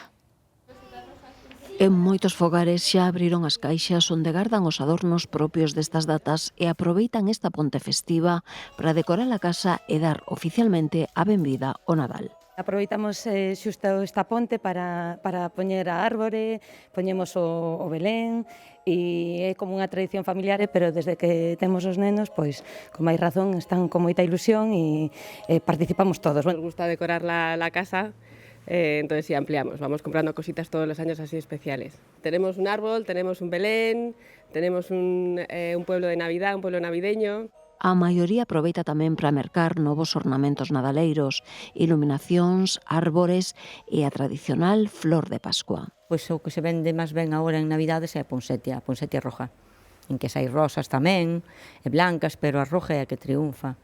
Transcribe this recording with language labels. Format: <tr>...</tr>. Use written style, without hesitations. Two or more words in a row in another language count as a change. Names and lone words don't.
<gl>En moitos fogares xa abriron as caixas onde gardan os adornos propios destas datas e aproveitan esta ponte festiva para decorar a casa e dar oficialmente a benvida ao Nadal. Aproveitamos xusto esta ponte para poñer a árbore, poñemos o Belén e é como unha tradición familiar, pero desde que temos os nenos, pois, con máis razón, están con moita ilusión e participamos todos.</gl> <es>Nos gusta decorar la casa. Entonces sí, ampliamos, vamos comprando cositas todos los años así especiales. Tenemos un árbol, tenemos un Belén, tenemos un pueblo de Navidad, un pueblo navideño.</es> <gl>A maioría aproveita tamén para mercar novos ornamentos nadaleiros, iluminacións, árbores e a tradicional flor de Pascua. Pois o que se vende máis ben agora en Navidades é a</gl> <es>ponsetia roja,</es> <gl>en que hai rosas tamén, e blancas, pero a roja é a que triunfa.</gl>